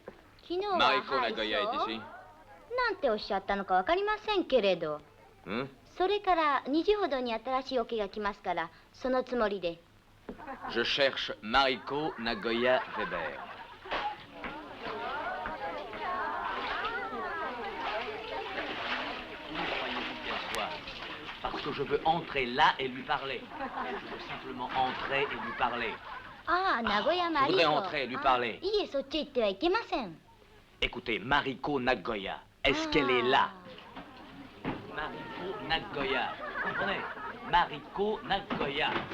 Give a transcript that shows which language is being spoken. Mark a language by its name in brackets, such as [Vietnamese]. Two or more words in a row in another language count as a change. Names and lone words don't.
[Japanese] 昨日は [French] Mariko Nagoya est ici? [Japanese] なんておっしゃったのかわかりませんけれど。それから2時ほどに新しいオケが来ますから、そのつもりで。 [French] Je cherche Mariko Nagoya Weber. Parce que je veux entrer là et lui parler. Je veux simplement entrer et lui parler. Ah, Nagoya Mariko. Je voudrais entrer et lui parler. [Japanese] いいえ、そっち行ってはいけません。 [French] Écoutez, Mariko Nagoya, est-ce qu'elle est là? Mariko Nagoya, vous comprenez? Mariko Nagoya.